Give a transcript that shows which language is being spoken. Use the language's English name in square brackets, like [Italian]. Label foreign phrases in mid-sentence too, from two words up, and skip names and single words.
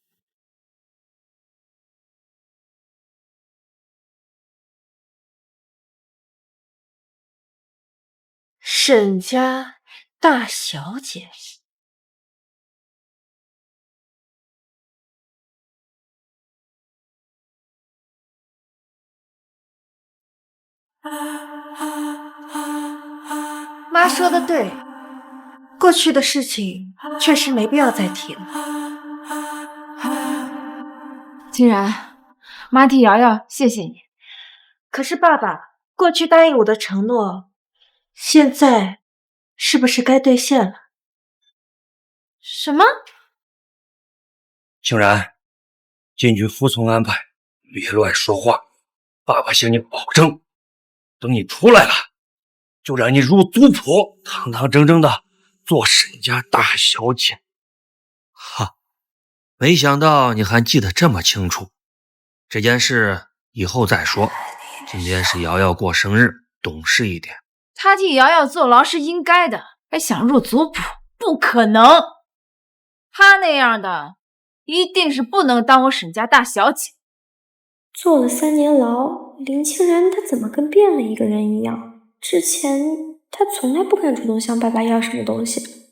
[Chinese] 沈家大小姐，妈说的对，过去的事情确實沒必要再提了。清然，媽替瑤瑤謝謝你。可是爸爸，過去答應我的承諾，現在是不是該兌現了？什麼？清然，進去服從安排，別亂說話。爸爸向你保證，等你出來了，就讓你入族譜，堂堂正正的做沈家大小姐。哈，沒想到你還記得這麼清楚。這件事以後再說，今天是瑤瑤過生日，懂事一點。他替瑤瑤坐牢是應該的，還想入族譜，不可能。他那樣的一定是不能當我沈家大小姐。坐了3年牢，林清然她怎麼跟變了一個人一樣？之前她從來不敢主動向爸爸要什麼東西。